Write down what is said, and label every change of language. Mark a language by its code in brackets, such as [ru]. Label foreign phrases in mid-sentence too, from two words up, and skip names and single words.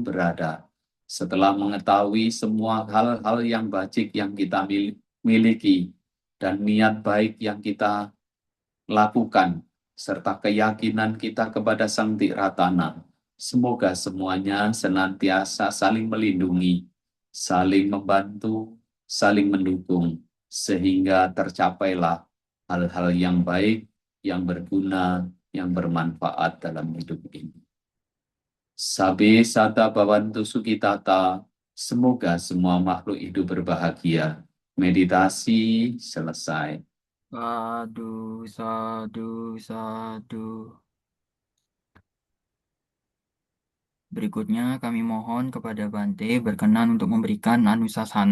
[id] berada, setelah mengetahui semua hal-hal yang baik yang kita miliki, dan niat baik yang kita lakukan, serta keyakinan kita kepada Sang Tiratana, semoga semuanya senantiasa saling melindungi, saling membantu, saling mendukung, sehingga tercapailah hal-hal yang baik, yang berguna, yang bermanfaat dalam hidup ini. [pi] Sabe sata bawantu sukitata, [id] semoga semua makhluk hidup berbahagia. Meditasi selesai. [pi] Sadu, sadu, sadu. [id] Berikutnya kami mohon kepada Bante berkenan untuk memberikan anusasana.